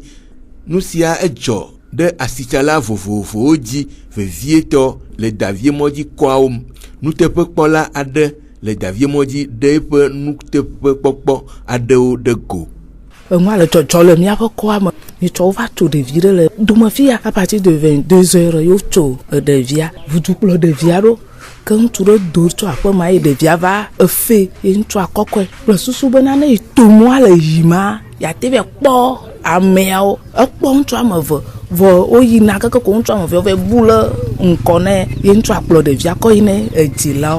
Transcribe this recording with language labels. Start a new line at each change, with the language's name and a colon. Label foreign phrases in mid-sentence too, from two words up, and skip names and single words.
Ewe: Nu sia edzɔ ɖe asitsala vovovowo dzi vevietɔ le daviemɔdzi kɔawo me. Nuteƒekpɔla aɖe le daviemɔdzi ɖe eƒe nuteƒekpɔkpɔ aɖewo ɖe go. Moi, le dzɔdzɔ le míaƒe kɔa me. Mitsɔ va tso ɖevi ɖe le domefia
French: à partir de 22h
Ewe: yo tso ɖevia. Vudu kplɔ ɖevia ɖo. Ke ŋutsu ɖe do tso aƒema ye ɖevia va efe ye ŋutsu akɔkɔe. Kple susu bena ne to mɔa le yima yate be kpɔ ameawo. Ekpɔ ŋutsu ame eve. Vɔ woyina keke ko ŋutsu ame eve va bu le ŋkɔ ne ye ŋutsu akplɔ ɖevia kɔ yi ne edzilawo.